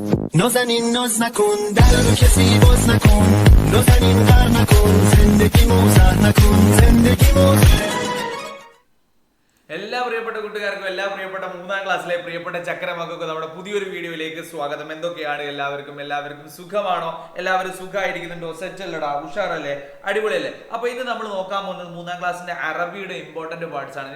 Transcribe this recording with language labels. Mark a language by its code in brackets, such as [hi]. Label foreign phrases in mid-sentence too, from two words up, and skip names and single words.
[fa] نازنین ناز نکن در رو کسی باز نکن نازنین غر نکن زندگی موزر نکن زندگی موزر [ml] എല്ലാ പ്രിയപ്പെട്ട കൂട്ടുകാർക്കും എല്ലാ പ്രിയപ്പെട്ട മൂന്നാം ക്ലാസ്സിലെ പ്രിയപ്പെട്ട ചക്കരമക്കൾക്കും നമ്മുടെ പുതിയൊരു വീഡിയോയിലേക്ക് സ്വാഗതം. എന്തൊക്കെയാണ് എല്ലാവർക്കും സുഖമാണോ? എല്ലാവരും സുഖമായിരിക്കുന്നുണ്ടോ? സെറ്റ് അല്ലടാ, ഉഷാറല്ലേ, അടിപൊളിയല്ലേ? അപ്പൊ ഇന്ന് നമ്മൾ നോക്കാൻ പോകുന്നത് മൂന്നാം ക്ലാസ്സിന്റെ അറബിയുടെ [en] important parts [ml] ആണ്.